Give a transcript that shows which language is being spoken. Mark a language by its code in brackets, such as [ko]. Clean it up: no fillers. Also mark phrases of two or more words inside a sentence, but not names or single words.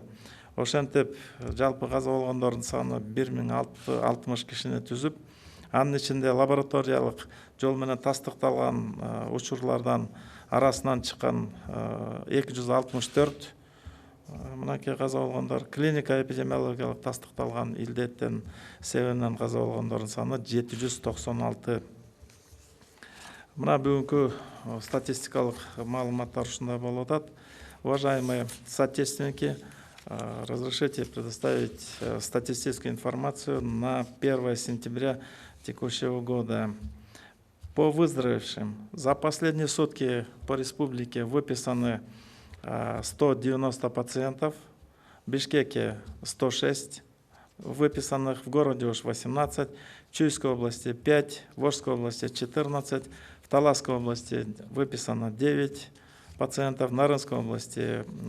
[ky] Ошентип жалпы каза болгондордун саны 1060 кишини түзүп, анын ичинде лабораториялык жол менен тастыкталган учурлардан арасынан чыккан 264 мынакей каза болгондор, клиника эпидемиологиялык тастыкталган илдеттен себебинен каза болгондордун саны 796. Мына бүгүнкү статистикалык маалыматтар ушундай болуп атат. [ru] Уважаемые соотечественники, разрешите предоставить статистическую информацию на 1 сентября текущего года. По выздоровевшим за последние сутки по республике выписаны 190 пациентов, в Бишкеке 106, выписанных в городе уж 18, в Чуйской области 5, в Волжской области 14, в Таласской области выписано 9 пациентов, в Нарынской области